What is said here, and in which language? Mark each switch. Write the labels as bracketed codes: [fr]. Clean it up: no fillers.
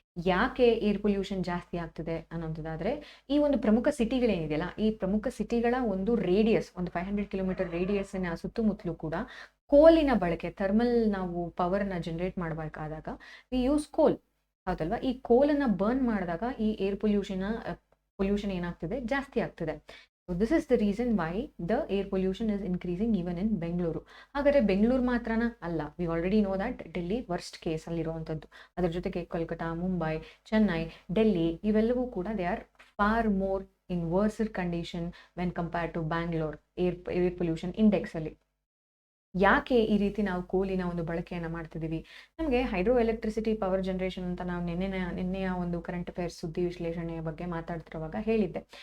[kn] ಯಾಕೆ air pollution ಜಾಸ್ತಿ ಆಗ್ತಿದೆ ಅನ್ನೋಂಥದ್ದಾದರೆ, ಈ ಒಂದು ಪ್ರಮುಖ ಸಿಟಿಗಳೇನಿದೆಯಲ್ಲ, ಈ ಪ್ರಮುಖ ಸಿಟಿಗಳ ಒಂದು ರೇಡಿಯಸ್, ಒಂದು 500 ಕಿಲೋಮೀಟರ್ ರೇಡಿಯಸ್ಸಿನ ಸುತ್ತಮುತ್ತಲೂ ಕೂಡ ಕೋಲಿನ ಬಳಕೆ, ಥರ್ಮಲ್ ನಾವು ಪವರ್ನ ಜನರೇಟ್ ಮಾಡಬೇಕಾದಾಗ [en] we use coal, [kn] ಹೌದಲ್ವಾ? ಈ ಕೋಲನ್ನು ಬರ್ನ್ ಮಾಡಿದಾಗ ಈ ಏರ್ ಪೊಲ್ಯೂಷನ್ ಏನಾಗ್ತಿದೆ? ಜಾಸ್ತಿ ಆಗ್ತಿದೆ. [en] So this is the reason why the air pollution is increasing even in Bengaluru. [kn] ಹಾಗಾದರೆ ಬೆಂಗಳೂರು ಮಾತ್ರನಾ? [en] ಅಲ್ಲ, we already know that Delhi worst case [kn] ಅಲ್ಲಿರುವಂಥದ್ದು. ಅದರ ಜೊತೆಗೆ ಕೋಲ್ಕತಾ, ಮುಂಬೈ, ಚೆನ್ನೈ, ಡೆಲ್ಲಿ ಇವೆಲ್ಲವೂ ಕೂಡ [en] They are far more in worser condition when compared to Bangalore air pollution ಇಂಡೆಕ್ಸಲ್ಲಿ. [kn] ಯಾಕೆ ಈ ರೀತಿ ನಾವು ಕೋಲಿನ ಒಂದು ಬಳಕೆಯನ್ನು ಮಾಡ್ತಿದ್ದೀವಿ? ನಮಗೆ ಹೈಡ್ರೋ ಎಲೆಕ್ಟ್ರಿಸಿಟಿ ಪವರ್ ಜನರೇಷನ್ ಅಂತ ನಾವು ನಿನ್ನೆಯ ಒಂದು ಕರೆಂಟ್ ಅಫೇರ್ಸ್ ಸುದ್ದಿ ವಿಶ್ಲೇಷಣೆಯ ಬಗ್ಗೆ ಮಾತಾಡ್ತಿರುವಾಗ ಹೇಳಿದ್ದೆ.